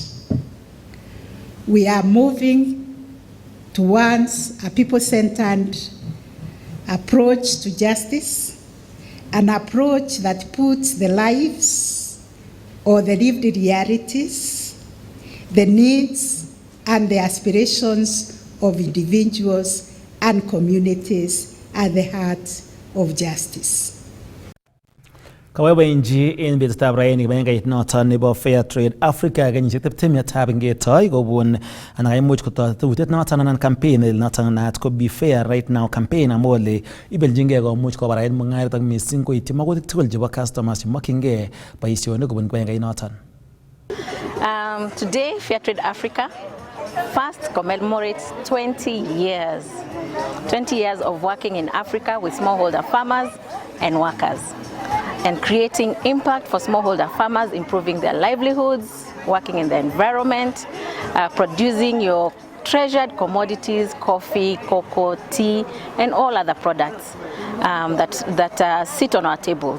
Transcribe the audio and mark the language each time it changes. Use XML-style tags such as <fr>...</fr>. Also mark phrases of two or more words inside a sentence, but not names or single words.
<en>We are moving towards a people-centered approach to justice, an approach that puts the lives or the lived realities, the needs and the aspirations of individuals and communities at the heart of justice.</en> <kln>Kawewenji en betutab raini kibagengeit noton nebo Fair Trade Africa kenyisiek 20 ngetoi kobun anan kaimuch kotoret noton anan campaign noton naat ko Be Fair Right Now campaign amole ibeljingei komuch kobarait mung'aret ak missing koityi magutik tugul chebo customers chemokyingei boisionik kobun kibagengeit noton.</kln> <en>Today, Fair Trade Africa first commemorates 20 years of working in Africa with smallholder farmers and workers, and creating impact for smallholder farmers, improving their livelihoods, working in the environment, producing your treasured commodities, coffee, cocoa, tea, and all other products that sit on our tables.</en>